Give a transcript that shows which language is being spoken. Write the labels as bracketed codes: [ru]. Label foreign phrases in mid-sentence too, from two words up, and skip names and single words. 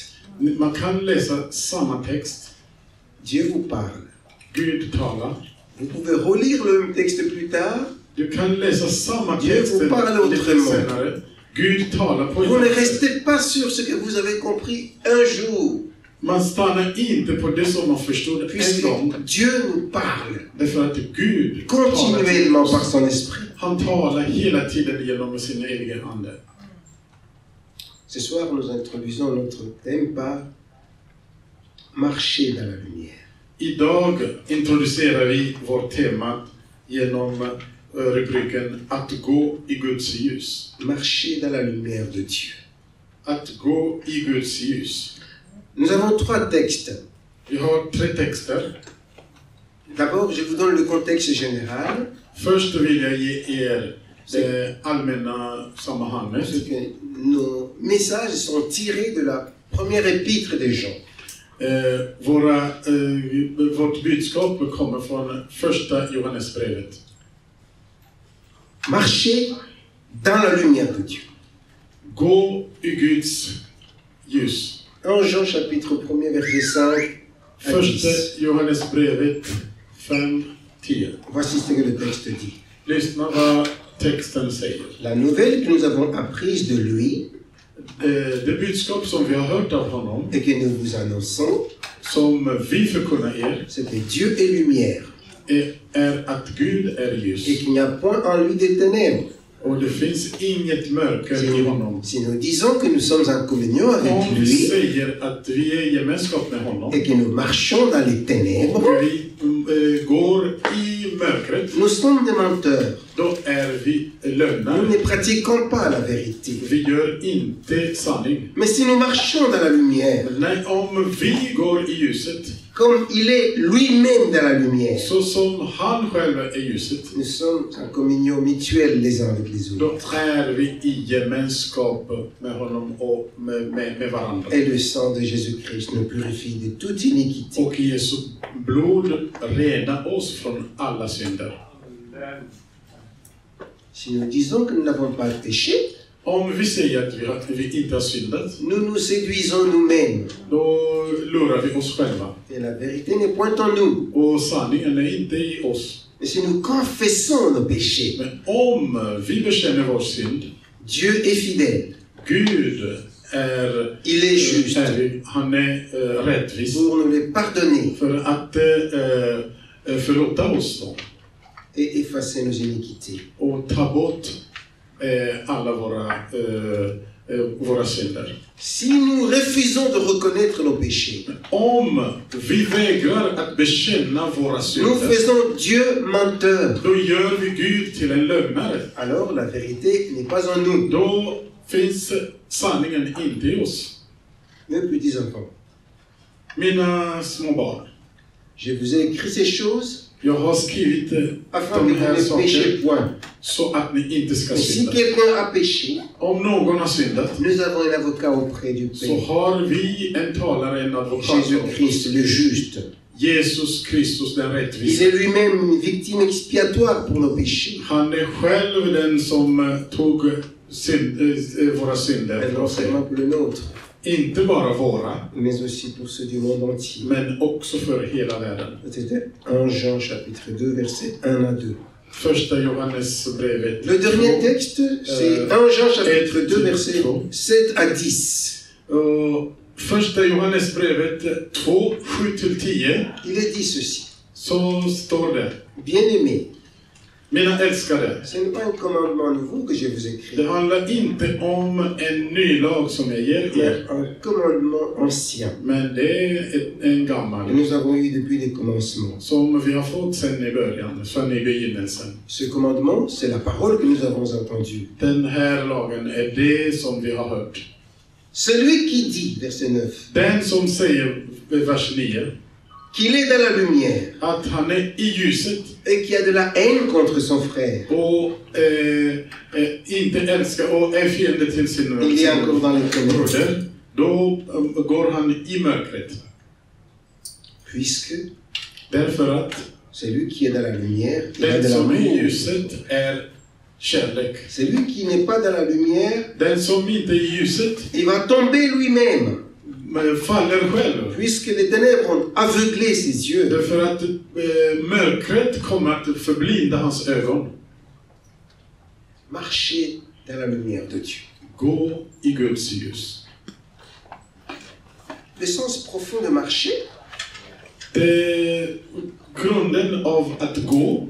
[sv] man kan läsa samma text, [fr] Dieu vous parle. [sv] Gud talar. [fr] Vous pouvez relire le même texte plus tard. [sv] Du kan läsa samma [fr] Dieu [sv] text [fr] vous parle [sv] lite [fr] autrement. [sv] senare. Gud talar på [fr] Vous ne [sv] ett sätt. [fr] restez pas sur ce que vous avez compris un jour, [sv] Man stannar inte på det som man förstod en [fr] puisque [sv] gång. [fr] Dieu nous parle [sv] Därför att Gud [fr] continuellement [sv] talar. [fr] par son esprit. [sv] Han talar hela tiden genom sin egen ande. [fr] Ce soir, nous introduisons notre thème par marcher dans la lumière. [sv] Idag introducerar vi vårt tema genom rubriken att gå i Guds ljus. [fr] Marcher dans la lumière de Dieu. [sv] Att gå i Guds ljus. [fr] Nous avons 3 textes. [sv] Vi har 3 texter. [fr] D'abord, je vous donne le contexte général. [sv] Först vill jag ge er det allmänna sammanhanget. [fr] Parce que nos messages sont tirés de la première épître des Jean. [sv] Vårt budskap kommer från första Johannesbrevet. [fr] Marcher dans la lumière de Dieu. [sv] Gå i Guds ljus. [fr] 1 Jean chapitre 1er verset 5 à 10. [sv] Första Johannesbrevet 5:10. [fr] Voici ce que le texte dit. [sv] Lyssna vad texten säger. [fr] La nouvelle que nous avons apprise de lui [sv] Det budskap som vi har hört av honom, [fr] et que nous vous annonçons, [sv] som vi förkunnar er, [fr] c'est que Dieu est lumière [sv] är att Gud är ljus. [fr] et qu'il n'y a point en lui des ténèbres. [sv] Och det finns inget mörker i honom. [fr] Si nous disons que nous sommes en communion avec [sv] Om vi [fr] lui [sv] säger att vi är i gemenskap med honom, [fr] et que nous marchons dans les ténèbres, [sv] och vi går i mörkret, [fr] nous sommes des menteurs. [sv] då är vi [fr] Nous [sv] lögnare. [fr] ne pratiquons pas la vérité. [sv] Vi gör inte sanning. [fr] Mais si nous marchons dans la lumière, [sv] Nej, om vi går i ljuset, [fr] comme il est lui-même dans la lumière, [sv] så som han själv är ljuset, [fr] nous sommes en communion mutuelle les uns avec les [sv] då [fr] autres. [sv] är vi i gemenskap med honom och med varandra. [fr] Et le sang de Jésus-Christ nous purifie de toute iniquité. [sv] Och Jesu blod renar oss från alla synder. [fr] Si nous disons que nous n'avons pas péché, [sv] Om vi säger att vi inte har syndat, [fr] nous nous séduisons nous-mêmes. [sv] då lurar vi oss själva. [fr] Et la vérité n'est point en nous. [sv] Och sanningen är inte i oss. [fr] Mais si nous confessons nos péchés, [sv] Men om vi bekänner vår synd, [fr] Dieu est fidèle. [sv] Gud [fr] Il est juste [sv] han är rättvis [fr] pour nous les pardonner [sv] för att förlåta oss då, [fr] et effacer nos iniquités. [sv] och ta bort alla våra synder. [fr] Si nous refusons de reconnaître nos péchés, [sv] Om vi vägrar att bekänna våra [fr] nous [sv] synder, [fr] faisons Dieu menteur. [sv] då gör vi Gud till en lögnare. [fr] Alors la vérité n'est pas en nous. [sv] Då finns sanningen inte i oss. [fr] Mes petits enfants, [sv] Mina små barn, [fr] je vous ai écrit ces choses [sv] jag har skrivit [fr] afin que [sv] de [fr] vous [sv] här [fr] ne péchiez [sv] sakerna [fr] point. [sv] så att ni inte ska [fr] Et si [sv] synda. [fr] quelqu'un a péché, [sv] Om någon har syndat, [fr] nous avons un avocat auprès du [sv] så [fr] Père, [sv] har vi en talare, en advokat, [fr] Jésus-Christ le juste. [sv] Jesus Kristus den [fr] Il [sv] rättvise. [fr] est lui-même une victime expiatoire pour nos péchés. [sv] Han är själv den som tog våra [fr] Et [sv] synder [fr] non [sv] på sig. [fr] seulement pour le nôtre, [sv] Inte bara våra, [fr] mais aussi pour ceux du monde entier. [sv] men också för hela världen. [fr] C'était 1 Jean chapitre 2 verset 1 à 2. [sv] Första Johannesbrevet [fr] Le dernier [sv] 2. [fr] texte, c'est 1 Jean chapitre 2 verset 7 à 10. [sv] Första Johannesbrevet 2, 7-10. [fr] Il est dit ceci. [sv] Så står det: [fr] Bien-aimés, [sv] Mina älskade, [fr] ce n'est pas un commandement nouveau que je vous écris, [sv] det handlar inte om en ny lag som jag ger [fr] mais [sv] er, [fr] un commandement ancien. [sv] men det är en [fr] Que [sv] gammal [fr] nous avons eu depuis les commencements. [sv] som vi har fått sedan i början, sedan i begynnelsen. [fr] Ce commandement, c'est la parole que nous avons entendue. [sv] Den här lagen är det som vi har hört. [fr] Celui qui dit, verset 9, [sv] Den som säger, vers 9, [fr] qu'il est dans la lumière [sv] att han är i ljuset [fr] et qu'il y a de la haine contre son frère, [sv] och inte älskar och är fiende till sin [fr] il est encore dans les ténèbres. [sv] broder, då går han i mörkret. [fr] Puisque [sv] Därför att [fr] Celui qui est dans la lumière, il a [sv] Den [fr] de [sv] som är i [fr] l'amour. [sv] ljuset är kärlek. [fr] Celui qui n'est pas dans la lumière, [sv] Den som inte är i ljuset [fr] il va tomber lui-même, [sv] faller själv. [fr] puisque les ténèbres ont aveuglé ses yeux. [sv] Därför att mörkret kommer att förblinda hans ögon. [fr] Marchez dans la lumière de Dieu. [sv] Gå i Guds ljus. [fr] Le sens profond de marcher, [sv] Grunden av att gå,